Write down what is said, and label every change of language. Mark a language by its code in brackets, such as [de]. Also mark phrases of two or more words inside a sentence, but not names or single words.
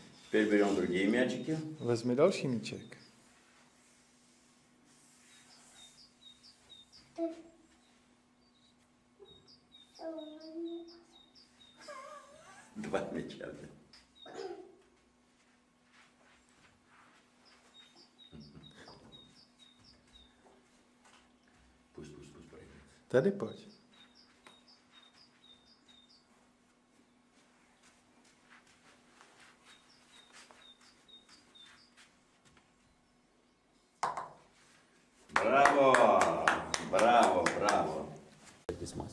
[ru] Теперь берем другие мячики. [cs] Vezmi další míček. [ru] Два мяча. Пусть проиграет. [cs] Tady pojď. [ru] Браво! Браво, браво. [en] This mask.